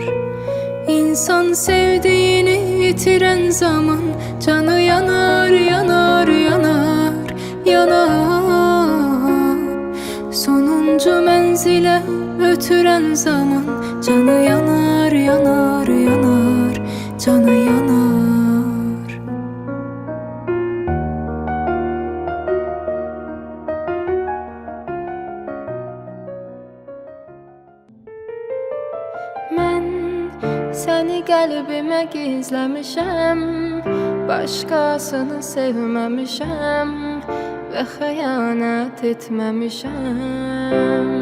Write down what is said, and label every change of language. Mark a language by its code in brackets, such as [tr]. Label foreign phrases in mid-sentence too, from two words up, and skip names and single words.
[tr] İnsan sevdiğini yitiren zaman canı yanar, yanar, yanar, yanar. Sonuncu menzile ötüren zaman canı yanar, yanar, yanar, canı yanar. [az] Mən səni qəlbimə gizləmişəm, başqasını sevməmişəm və xəyanət etməmişəm.